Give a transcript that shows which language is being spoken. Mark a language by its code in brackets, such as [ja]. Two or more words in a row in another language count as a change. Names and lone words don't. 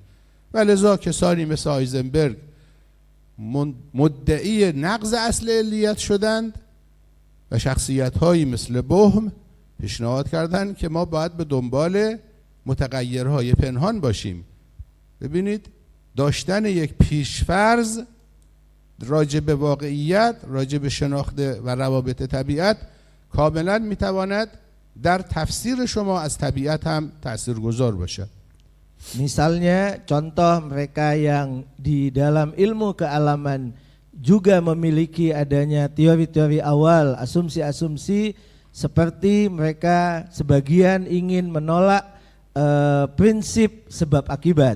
[fa] و لذا کسانی مثل هایزنبرگ مدعی نقض اصل علیت شدند و شخصیت‌هایی مثل بوهم پیشنهاد کردند که ما باید به دنبال متغیرهای پنهان باشیم. ببینید، داشتن یک پیشفرض راجع به واقعیت، راجع به شناخت و روابط طبیعت کاملا میتواند در تفسیر شما از طبیعت هم تاثیرگذار باشد. [id] Misalnya contoh mereka yang di dalam ilmu kealaman juga memiliki adanya teori-teori awal, asumsi-asumsi, seperti mereka sebagian ingin menolak prinsip sebab akibat.